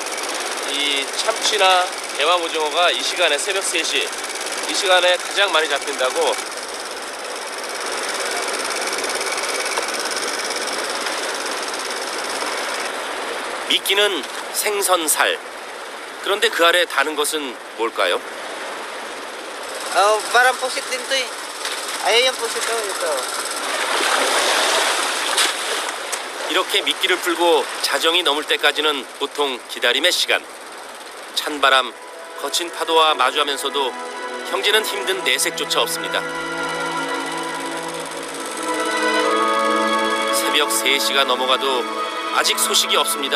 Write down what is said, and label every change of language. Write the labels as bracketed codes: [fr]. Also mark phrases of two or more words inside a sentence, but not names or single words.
[ko] 이 참치나 대왕 오징어가 이 시간에 새벽 3시 이 시간에 가장 많이 잡힌다고. 미끼는 생선살. 그런데 그 아래 다는 것은 뭘까요? [tl] Parang pusit din to eh. Ayun yung pusit to. Ito. [ko] 이렇게 미끼를 풀고 자정이 넘을 때까지는 보통 기다림의 시간. 찬바람, 거친 파도와 마주하면서도 형제는 힘든 내색조차 없습니다. 새벽 3시가 넘어가도 아직 소식이 없습니다.